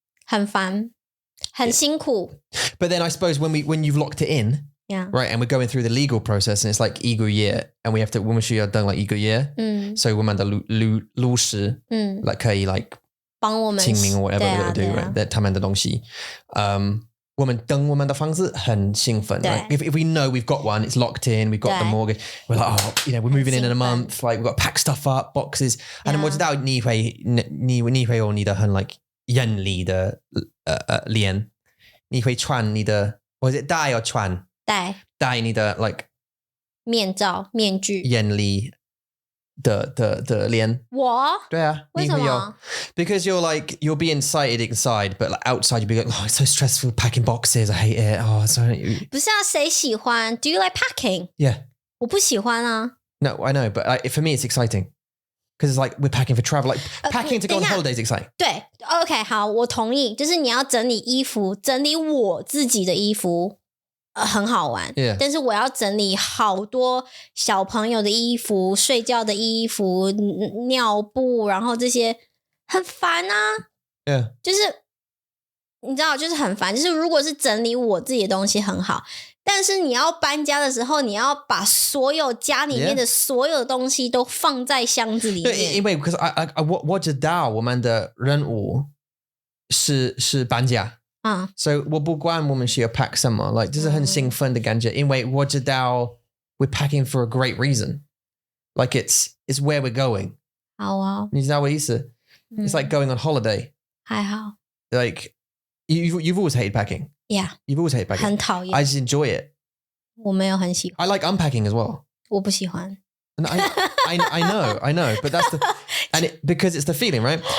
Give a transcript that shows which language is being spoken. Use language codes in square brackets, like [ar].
[zh] 很烦，很辛苦。 [en] But then I suppose when you've locked it in, right, and we're going through the legal process, and it's like [zh] 一个月, [en] and we have to [zh] 我们需要等 [en] like 一个月, so [zh] 我们的律师 [en] like 可以 like [zh] 帮我们清明 [en] or whatever they're going to do, right? [zh] 他们的东西。我们等我们的房子很兴奋。 [en] Like if we know we've got one, it's locked in, we've got the mortgage, we're like, oh, you know, we're moving in a month, like we've got to pack stuff up, boxes. And then [zh] 我知道你会有你的很 like 眼里的脸，你会穿你的，或者戴or穿？戴你的 like 面罩、面具，眼里的脸。我？对啊，为什么？ [en] Because you'll be inside, but like outside you'll be like, oh, it's so stressful packing boxes. I hate it. Oh, so [zh] 不是啊，谁喜欢 ？ [en] Do you like packing? Yeah. [zh] 我不喜欢啊。 [en] No, I know, but for me it's exciting. Because it's like we're packing for travel. Like packing to go on holidays is exciting. [zh] 对 ，OK， 好，我同意。就是你要整理衣服，整理我自己的衣服。很好玩，但是我要整理好多小朋友的衣服、睡觉的衣服、尿布，然后这些很烦啊。就是你知道，就是很烦。就是如果是整理我自己的东西很好，但是你要搬家的时候，你要把所有家里面的所有东西都放在箱子里面。对，因为 because我知道我们的任务是搬家。 So 我不管我们需要 pack 什么 like 这是很兴奋的感觉，因为我知道 [en] we're packing for a great reason. Like it's where we're going. [zh] 好啊，你知道我的意思？ [en] It's like going on holiday. [zh] 还好。 [en] Like you've always hated packing. Yeah. You've always hated packing. [zh] 很讨厌。 [en] I just enjoy it. [zh] 我没有很喜欢。 [en] I like unpacking as well. [zh] 我不喜欢。 [en] And I know, but that's because it's the feeling, right?